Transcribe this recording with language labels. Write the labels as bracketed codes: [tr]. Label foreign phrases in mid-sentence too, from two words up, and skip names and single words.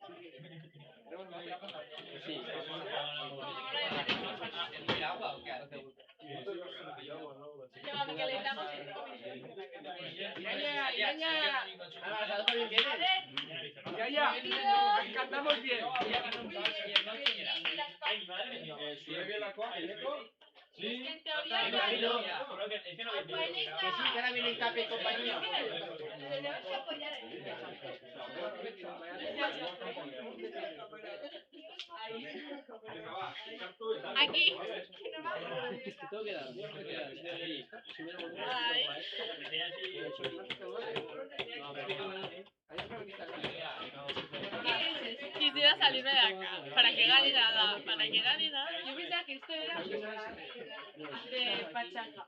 [es] Sí. ¿El agua o qué hace? Llévame que le damos. Ya. Ah, ¿sabes bien quién es? Ya. Cantamos bien. [eu] Zure gelakoa, Neko? [es] Es que en teoría Imagino. Es que no Rafael Que sí, que ahora viene el Tapia y compañía. le tenemos que apoyar. Venga, va, [eu] sartu eta... [es] Aquí. Te tengo que dar. Sí. Si me lo vuelvo Ay. Quisiera salirme de acá. Para que gane nada. Para que gane nada. Yo pensaba que esto era de pachanga.